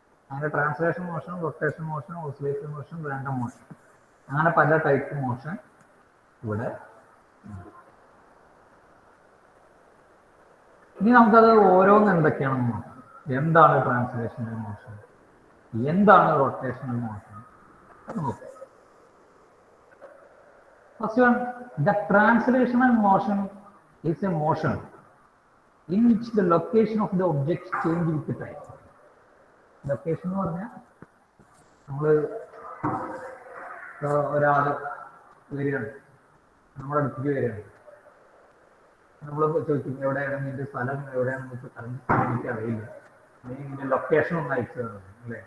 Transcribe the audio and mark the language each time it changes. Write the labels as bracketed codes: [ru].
[ml] അങ്ങനെ translation motion, rotation motion, oscillatory motion, random motion, അങ്ങനെ പല ടൈപ്പ് മോഷൻ ഇവിടെ. ഇനി നമുക്കത് ഓരോന്ന് എന്തൊക്കെയാണെന്ന് നോക്കാം. എന്താണ് ട്രാൻസ്ലേഷണൽ മോഷൻ, എന്താണ് റൊട്ടേഷണൽ മോഷൻ അത് നോക്കാം. [en] First one, the translational motion is a motion in which the location of the objects change with the time. [ml] Location എന്ന് പറഞ്ഞാൽ നമ്മൾ ഒരാൾ വരികയാണ്, നമ്മുടെ അടുത്തേക്ക് വരികയാണ്. നമ്മൾ ചോദിക്കും എവിടെയാണ് നിന്റെ സ്ഥലം, എവിടെയാണ് നമുക്ക് എനിക്ക് അറിയില്ല, നിന്റെ ലൊക്കേഷൻ ഒന്ന് അയച്ചു തരണം അല്ലേ.